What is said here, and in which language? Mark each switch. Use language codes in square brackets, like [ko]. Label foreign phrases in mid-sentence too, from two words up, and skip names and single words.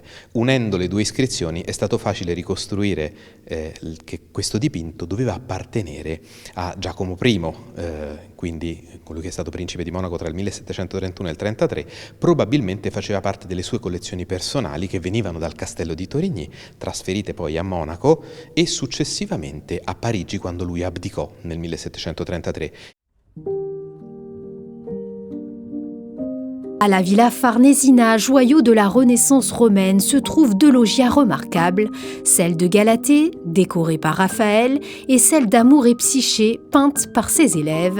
[it] Unendo le 2 iscrizioni è stato facile ricostruire che questo dipinto doveva appartenere a Giacomo I, quindi colui che è stato principe di Monaco tra il 1731 e il 1733, probabilmente faceva parte delle sue collezioni personali che venivano dal castello di Torigny, trasferite poi a Monaco e successivamente a Parigi quando lui abdicò nel 1733. [fr] À la Villa Farnesina, joyau de la Renaissance romaine, se trouvent 2 loggias remarquables, celle de Galatée, décorée par Raphaël, et celle d'Amour et Psyché, peinte par ses élèves.